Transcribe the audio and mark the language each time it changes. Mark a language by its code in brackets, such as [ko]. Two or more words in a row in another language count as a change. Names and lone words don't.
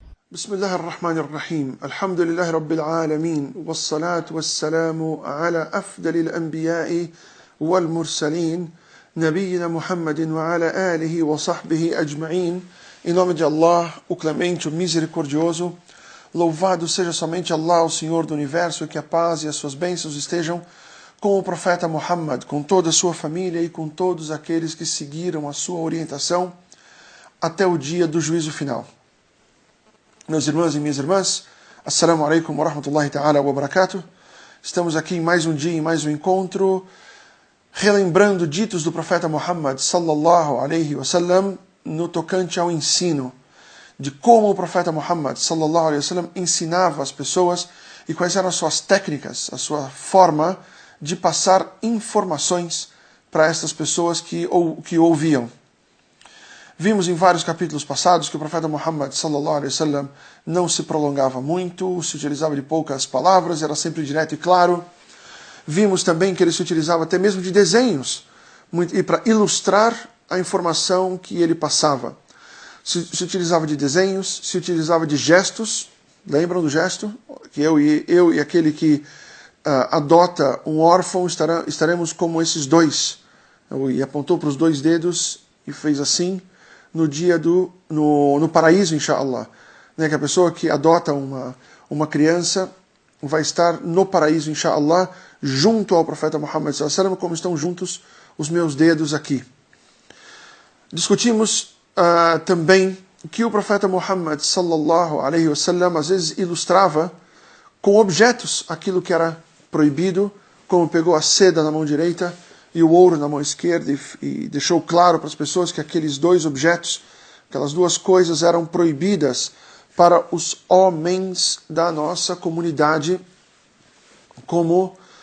[ar] بسم الله الرحمن الرحيم الحمد لله رب العالمين والصلاة والسلام على أفضل الأنبياء والمرسلين نبينا محمد وعلى آله وصحبه أجمعين. [pt] Em nome de Allah, o clemente, o misericordioso, louvado seja somente Allah, o Senhor do Universo, e que a paz e as suas bênçãos estejam com o profeta Muhammad, com toda a sua família e com todos aqueles que seguiram a sua orientação até o dia do juízo final. Meus irmãos e minhas irmãs, [ar] السلام عليكم ورحمة الله تعالى وبركاته. [pt] Estamos aqui em mais um dia, em mais um encontro, relembrando ditos do profeta Muhammad [ar] صلى الله عليه وسلم [pt] no tocante ao ensino, de como o profeta Muhammad [ar] صلى الله عليه وسلم [pt] ensinava as pessoas e quais eram as suas técnicas, a sua forma de passar informações para estas pessoas que ouviam. Vimos em vários capítulos passados que o profeta Muhammad [ar] صلى الله عليه وسلم [pt] não se prolongava muito, se utilizava de poucas palavras, era sempre direto e claro. Vimos também que ele se utilizava até mesmo de desenhos e para ilustrar a informação que ele passava. Se utilizava de desenhos, se utilizava de gestos. Lembram do gesto? Que eu e aquele que adota um órfão estaremos como esses dois. E apontou para os dois dedos e fez assim no dia no paraíso, inshallah. Que a pessoa que adota uma criança vai estar no paraíso, inshallah, junto ao profeta Muhammad [ar] صلى الله عليه وسلم, [pt] como estão juntos os meus dedos aqui. Discutimos também que o profeta Muhammad [ar] صلى الله عليه وسلم [pt] às vezes ilustrava com objetos aquilo que era proibido, como pegou a seda na mão direita e o ouro na mão esquerda e deixou claro para as pessoas que aqueles dois objetos, aquelas duas coisas eram proibidas para os homens da nossa comunidade, como